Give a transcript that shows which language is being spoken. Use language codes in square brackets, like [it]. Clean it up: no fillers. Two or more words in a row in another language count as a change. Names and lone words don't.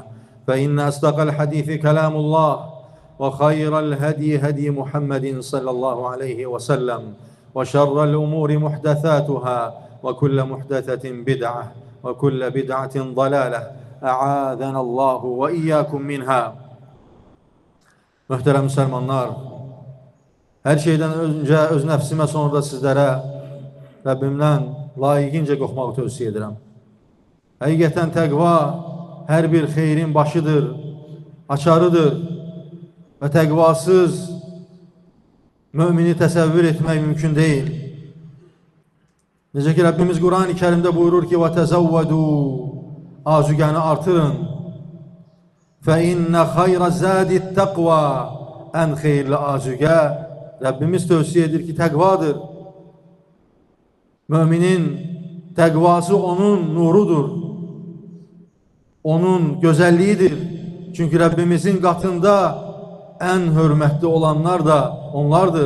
[ar] فإن أصدق الحديث كلام الله، وخير الهدي هدي محمد صلى الله عليه وسلم، وشر الأمور محدثاتها، وكل محدثة بدعة، وكل بدعة ضلالة. أعاذنا الله وإياكم minha. [az] Möhtərəm müsəlmanlar, hər şeydən öncə öz nəfsimə, sonra da sizlərə Rəbbimdən layiqincə qorxmağı tövsiyə edirəm. Həqiqətən təqva hər bir xeyrin başıdır, açarıdır və təqvasız mümini təsəvvür etmək mümkün deyil. Necə ki Rəbbimiz Qur'an-ı Kərimdə buyurur ki: وَتَزَوَّدُوا azügəni artırın. [ar] فَاِنَّ خَيْرَ زَادِ التَّقْوَى ən xeyirli azügə Rəbbimiz tövsiyə edir ki, təqvadır. [az] Müminin təqvası onun nurudur, onun gözəlliyidir. Çünki Rəbbimizin qatında ən hörmətli olanlar da onlardır.